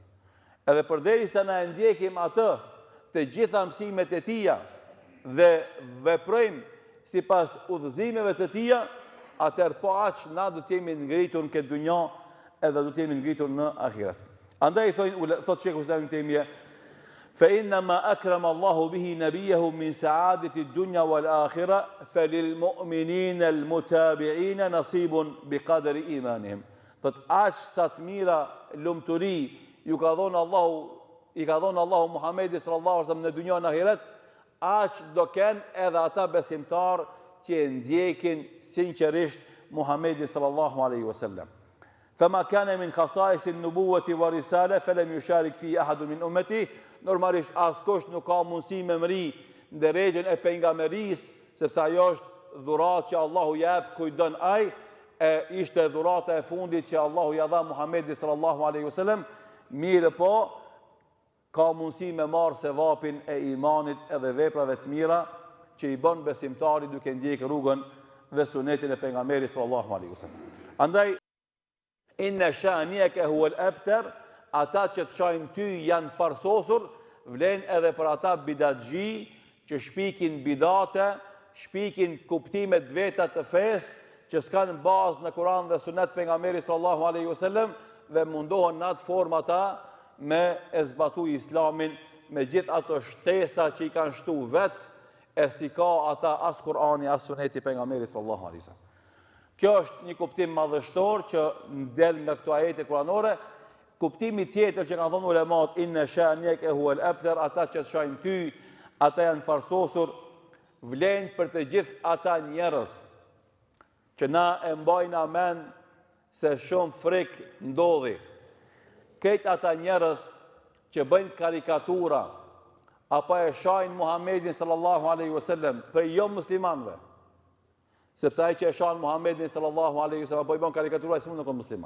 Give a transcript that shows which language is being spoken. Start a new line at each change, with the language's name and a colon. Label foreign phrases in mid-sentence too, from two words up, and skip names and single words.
Albanian: Edhe përderisa na e ndjekim atë të gjitha mësimet e tija dhe veprojmë sipas udhëzimeve të tija, atëherë po aq na do të jemi ngritur në këtë dunjë edhe do të jemi ngritur në ahiret. Andaj thot Sheikhul Islam Ibn Taymija,
Arabic: فإنما أكرم الله به نبيه من سعادة الدنيا والآخرة فللمؤمنين المتابعين نصيب بقدر إيمانهم.
Albanian: Thot aq sa të mira lumturi i ka dhënë Allahu Muhamedit
Arabic: صلى الله عليه وسلم
Albanian: në dunjë në ahiret, aq do kenë edhe ata besimtar që e ndjekin sinqerisht Muhamedit
Arabic: صلى الله عليه وسلم. فما كان من خصائص النبوة والرسالة فلم يشارك فيه أحد من أمته.
Albanian: Normalisht askush nuk ka mundësi me mri në drejtën e pejgamberisë, sepse ajo është është dhuratë që Allahu jep kujt don ai, e ishte dhurata e fundit që Allahu ja dha Muhamedit
Arabic: صلى الله عليه وسلم,
Albanian: mirë po ka mundësi me marrë sevapin e imanit edhe veprave të mira që i bën besimtari duke ndjekë rrugën dhe sunetin e pejgamberit
Arabic: صلى الله عليه وسلم. Andaj إن شانئك هو الأبتر,
Albanian: ata që të shajnë ty janë farsosur, vlen edhe për ata bidatxhi që shpikin bidate, shpikin kuptimet veta të fesë që s'kanë bazë në Kur'an dhe sunet pejgamberit
Arabic: صلى الله عليه وسلم
Albanian: dhe mundohen në atë formë ata me e zbatu islamin me gjithë ato shtesa që i kanë shtu vetë, e si ka ata as Kur'ani, as suneti pejgamberit
Arabic: صلى الله عليه وسلم.
Albanian: Kjo është një kuptim madhështor që del nga këto ajete kuranore. Kuptimi tjetër që kanë thonë ulemat,
Arabic: إن شانئك هو الأبتر,
Albanian: ata që të shajnë ty, ata janë farsosur, vlen për të gjithë ata njerëz që na e mbajnë amen se shumë frik ndodhi. Këtë ata njerëz që bëjnë karikatura, apo e shajnë Muhammedin
Arabic: صلى الله عليه وسلم
Albanian: për jo muslimanve, sepse ai që e shajnë Muhammedin
Arabic: صلى الله عليه وسلم
Albanian: apo i bën karikatura, ai s'mund të qenë musliman.